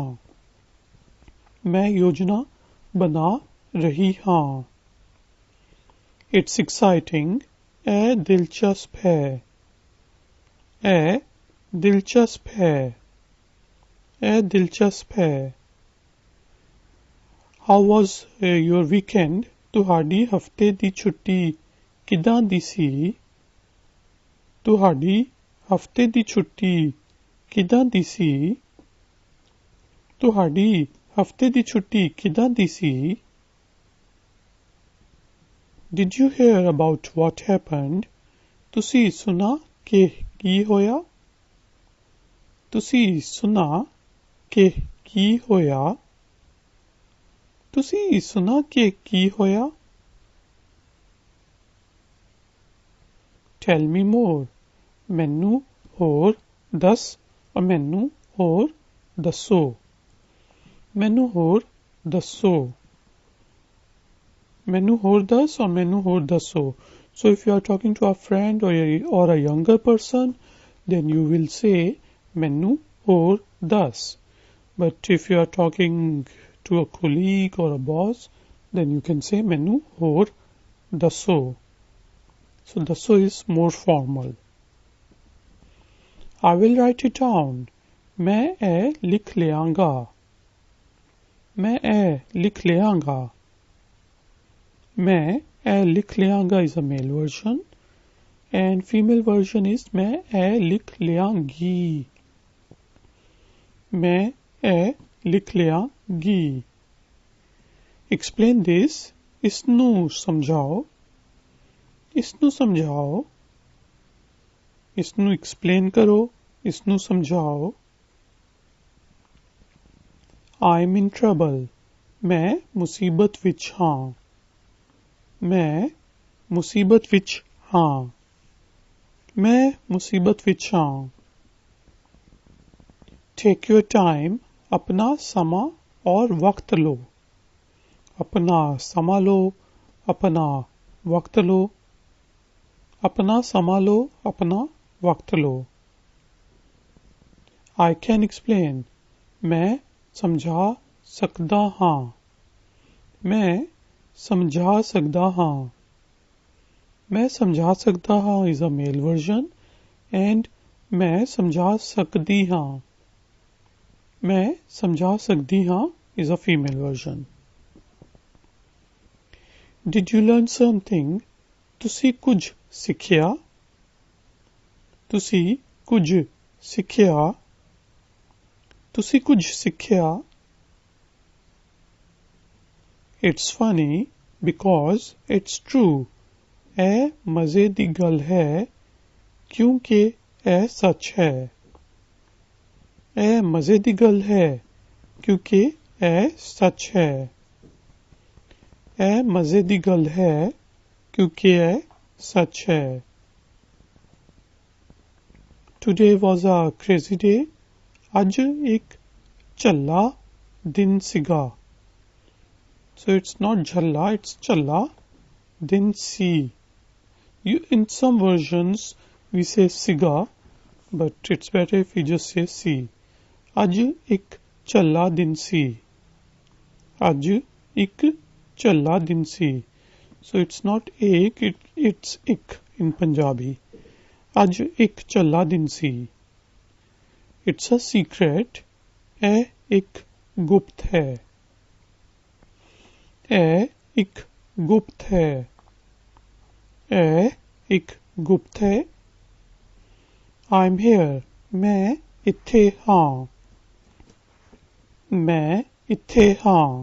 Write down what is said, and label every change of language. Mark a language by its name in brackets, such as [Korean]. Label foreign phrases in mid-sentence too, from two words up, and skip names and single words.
[Punjabi] ਮੈਂ ਯੋਜਨਾ ਬਣਾ ਰਹੀ ਹਾਂ. [English] It's exciting. [Punjabi] ਦਿਲਚਸਪ ਹੈ. ਦਿਲਚਸਪ ਹੈ. ਦਿਲਚਸਪ ਹੈ. [English] How was your weekend? [Punjabi] ਤੁਹਾਡੀ ਹਫਤੇ ਦੀ ਛੁੱਟੀ ਕਿਦਾਂ ਦੀ ਸੀ? ਤੁਹਾਡੀ ਹਫਤੇ ਦੀ ਛੁੱਟੀ ਕਿਦਾਂ ਦੀ ਸੀ? ਤੁਹਾਡੀ ਹਫਤੇ ਦੀ ਛੁੱਟੀ ਕਿਦਾਂ ਦੀ ਸੀ? [English] Did you hear about what happened? [Punjabi] ਤੁਸੀਂ ਸੁਣਾ ਕਿ ਕੀ ਹੋਇਆ? ਤੁਸੀਂ ਸੁਣਾ ਕਿ ਕੀ ਹੋਇਆ? ਤੁਸੀਂ ਸੁਣਾ ਕਿ ਕੀ ਹੋਇਆ? [English] Tell me more. [Punjabi] ਮੈਨੂੰ ਹੋਰ ਦੱਸ और ਮੈਨੂੰ ਹੋਰ ਦੱਸੋ. ਮੈਨੂੰ ਹੋਰ ਦੱਸੋ. ਮੈਨੂੰ ਹੋਰ ਦੱਸ और ਮੈਨੂੰ ਹੋਰ ਦੱਸੋ. [English] So if you are talking to a friend or a younger person, then you will say [Punjabi] ਮੈਨੂੰ ਹੋਰ ਦੱਸ. [English] But if you are talking to a colleague or a boss, then you can say [Punjabi] ਮੈਨੂੰ ਹੋਰ ਦੱਸੋ. [English] So ਦੱਸੋ is more formal. I will write it down. [Punjabi] ਮੈਂ ਇਹ ਲਿਖ ਲਿਆਂਗਾ. ਮੈਂ ਇਹ ਲਿਖ ਲਿਆਂਗਾ. ਮੈਂ ਏ ਲਿਖ ਲਿਆਂਗਾ [English] is a male version and female version is [Punjabi] ਮੈਂ ਏ ਲਿਖ ਲਿਆਂਗੀ. ਮੈਂ ਏ ਲਿਖ ਲਿਆਂਗੀ. [English] Explain this. [Punjabi] ਇਸਨੂੰ ਸਮਝਾਓ. ਇਸਨੂੰ ਸਮਝਾਓ. ਇਸਨੂੰ explain ਕਰੋ. ਇਸਨੂੰ ਸਮਝਾਓ. [English] I'm in trouble. [Punjabi] ਮੈਂ ਮੁਸੀਬਤ ਵਿੱਚ ਹਾਂ. ਮੈਂ ਮੁਸੀਬਤ ਵਿੱਚ ਹਾਂ. ਮੈਂ ਮੁਸੀਬਤ ਵਿੱਚ ਹਾਂ. [English] Take your time. [Punjabi] ਅਪਣਾ ਸਮਾਂ ਔਰ ਵਕਤ ਲਓ. ਅਪਣਾ ਸਮਾਂ ਲਓ. ਅਪਣਾ ਵਕਤ ਲਓ. ਅਪਣਾ ਸਮਾਂ ਲਓ. ਅਪਣਾ ਵਕਤ ਲਓ. [English] I can explain. [Punjabi] ਮੈਂ ਸਮਝਾ ਸਕਦਾ ਹਾਂ. ਮੈਂ ਸਮਝਾ ਸਕਦਾ ਹਾਂ. ਮੈਂ ਸਮਝਾ ਸਕਦਾ ਹਾਂ [English] is a male version and [Punjabi] ਮੈਂ ਸਮਝਾ ਸਕਦੀ ਹਾਂ. ਮੈਂ ਸਮਝਾ ਸਕਦੀ ਹਾਂ [English] is a female version. Did you learn something? [Punjabi] ਤੁਸੀਂ ਕੁਝ ਸਿੱਖਿਆ? ਤੁਸੀਂ ਕੁਝ ਸਿੱਖਿਆ ਤੁਸੀਂ ਕੁਝ ਸਿੱਖਿਆ [English] It's funny because it's true [Punjabi] ਇਹ ਮਜ਼ੇ ਦੀ ਗੱਲ ਹੈ ਕਿਉਂਕਿ ਇਹ ਸੱਚ ਹੈ ਇਹ ਮਜ਼ੇ ਦੀ ਗੱਲ ਹੈ ਕਿਉਂਕਿ ਇਹ ਸੱਚ ਹੈ ਇਹ ਮਜ਼ੇ ਦੀ ਗੱਲ ਹੈ ਕਿਉਂਕਿ ਇਹ ਸੱਚ ਹੈ [English] Today was a crazy day. [Punjabi] ਅੱਜ ਇੱਕ ਝੱਲਾ ਦਿਨ ਸੀਗਾ. [English] So it's not jhalla, it's challa. Din si. In some versions we say siga, but it's better if we just say si. [Punjabi] ਅੱਜ ਇੱਕ ਝੱਲਾ ਦਿਨ ਸੀ. ਅੱਜ ਇੱਕ ਝੱਲਾ ਦਿਨ ਸੀ. [English] So it's not ek, it's ik in Punjabi. [Punjabi] ਅੱਜ ਇੱਕ ਝੱਲਾ ਦਿਨ ਸੀ. [English] It's a secret. [Punjabi] ਇਹ ਇੱਕ ਗੁਪਤ ਹੈ. ਇਹ ਇੱਕ ਗੁਪਤ ਹੈ. ਇਹ ਇੱਕ ਗੁਪਤ ਹੈ. [English] I'm here. [Punjabi] ਮੈਂ ਇੱਥੇ ਹਾਂ. ਮੈਂ ਇੱਥੇ ਹਾਂ.